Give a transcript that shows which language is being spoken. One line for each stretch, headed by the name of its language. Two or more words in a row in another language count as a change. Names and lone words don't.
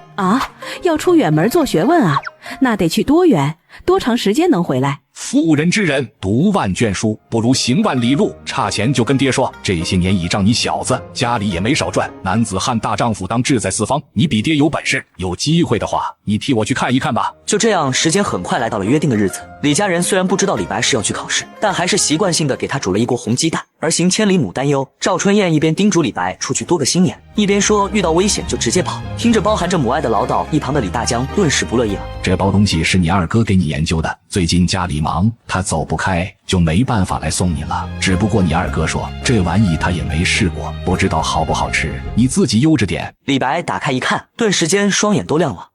Chinese: 啊，要出遠門做學問啊？那得去多遠？多長時間能回來？婦人之仁，讀萬卷書不如行萬里路。差錢就跟爹說，這些年倚仗你小子，家裡也沒少賺。男子漢大丈夫當志在四方，你比爹有本事，有機會的話，你替我去看一看吧。就这样，时间很快来到了约定的日子。李家人虽然不知道李白是要去考試，但還是習慣性的給他煮了一鍋紅雞蛋。而行千里母擔憂，趙春燕一邊叮囑李白出去多個心眼，一邊說遇到危險就直接跑。聽着包含着母愛的嘮叨，一旁的李大江頓時不樂意了。這包東西是你二哥給你研究的，最近家裡忙，他走不開，就沒辦法來送你了。只不過你二哥說這玩意他也沒試過，不知道好不好吃，你自己悠着點。李白打開一看，頓時間雙眼都亮了。